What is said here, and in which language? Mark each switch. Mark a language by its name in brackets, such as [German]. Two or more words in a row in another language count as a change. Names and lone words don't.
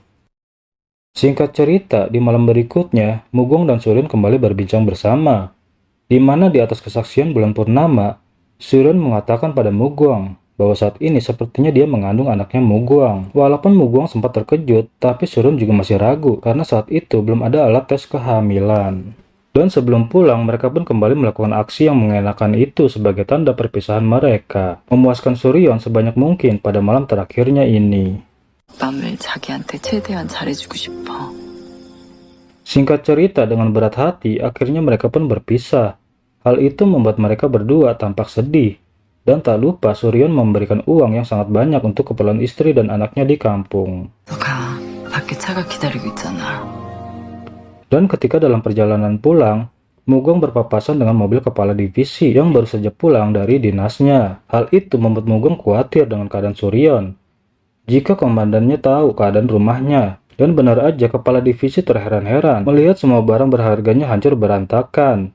[Indonesian] Singkat cerita, di malam berikutnya, Mugong dan Suryon kembali berbincang bersama, di mana di atas kesaksian bulan purnama, Suryon mengatakan pada Mugong bahwa saat ini sepertinya dia mengandung anaknya Mugong. Walaupun Mugong sempat terkejut, tapi Suryon juga masih ragu karena saat itu belum ada alat tes kehamilan. Dan sebelum pulang, mereka pun kembali melakukan aksi yang mengenakan itu sebagai tanda perpisahan mereka, memuaskan Suryon sebanyak mungkin pada malam terakhirnya ini. [Korean] 밤을 자기한테 최대한 잘해주고 싶어. [Indonesian] Singkat cerita, dengan berat hati, akhirnya mereka pun berpisah. Hal itu membuat mereka berdua tampak sedih. Dan tak lupa Suryon memberikan uang yang sangat banyak untuk keperluan istri dan anaknya di kampung. [Korean] 가, 밖에 차가 기다리고 있잖아. [Indonesian] Dan ketika dalam perjalanan pulang, Mugong berpapasan dengan mobil kepala divisi yang baru saja pulang dari dinasnya. Hal itu membuat Mugong khawatir dengan keadaan Suryon. Jika komandannya tahu keadaan rumahnya, dan benar aja kepala divisi terheran-heran melihat semua barang berharganya hancur berantakan.